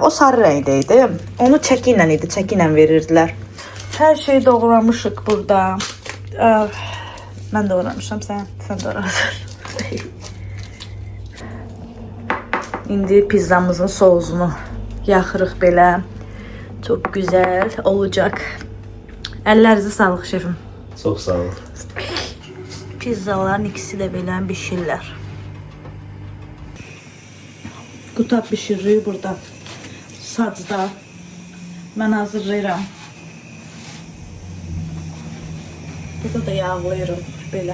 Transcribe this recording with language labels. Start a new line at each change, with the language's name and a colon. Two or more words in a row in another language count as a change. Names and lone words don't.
Azerbaijani: O sarı rəngdə idi. Onu çəki ilə idi. Çəki ilə verirdilər. Hər şeyi doğramışıq burada. Mən doğramışam. Sən doğradın. İndi pizzamızın sousunu yaxırıq belə.
Turkish: Çok güzel olacak. Ellerinize sağlık şefim.
Azerbaijani: Çox sağ ol. Pizzaların ikisi de belə pişirlər. Qutab pişiririk burada. Sacda. Mən hazırlayıram. Burada da yağlayırım belə.